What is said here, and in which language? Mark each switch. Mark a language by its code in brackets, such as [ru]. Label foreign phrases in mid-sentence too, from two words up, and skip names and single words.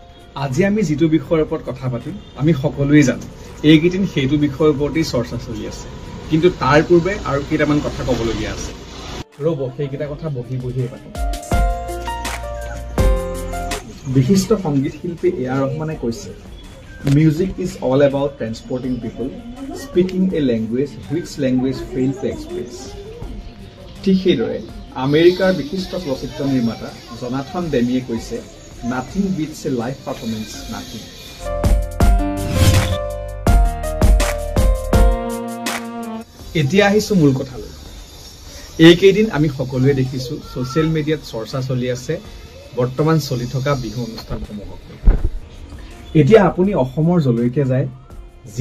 [as] আজি আমি যেটো বিষয়ৰ ওপৰত কথা পাতিম আমি সকলোৱে জানো এইকেইদিন সেইটো বিষয়ৰ ওপৰতেই চৰ্চা চলি আছে কিন্তু তাৰ পূৰ্বে আৰু কেইটামান কথা ক'বলগীয়া আছে ৰ'ব সেইকেইটা কথা বহি পাতিম বিশিষ্ট সংগীত শিল্পী এ.আৰ. ৰহমানে কৈছে [en] Music is all about transporting people, speaking a language which language fail to express. [as] ঠিক সেইদৰে আমেৰিকাৰ বিশিষ্ট চলচ্চিত্ৰ নিৰ্মাতা জনাথন ডেমিয়ে কৈছে [en] Nothing beats a live performance, nothing. [as] এতিয়া আহিছো মূল কথালৈ এইকেইদিন আমি সকলোৱে দেখিছো [en] social media [as] চৰ্চা চলি আছে বৰ্তমান চলি থকা বিহু অনুষ্ঠানসমূহক এতিয়া আপুনি অসমৰ জলৈকে যায় যি